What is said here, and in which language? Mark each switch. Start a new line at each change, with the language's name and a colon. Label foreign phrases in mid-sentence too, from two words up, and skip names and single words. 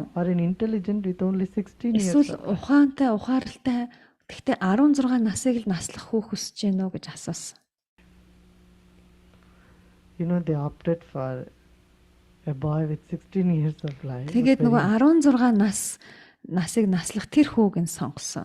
English: Or an intelligent with only 16 years
Mongolian: Эсвэл
English: of life.
Mongolian: ухаантай, ухаарлтай гэхдээ 16 насыг л наслах хүү хүсэж байна уу гэж асуусан.
English: They opted for a boy with 16 years of life.
Mongolian: Тэгээд but нөгөө very 16 насыг наслах тэр хүүг нь сонгосон.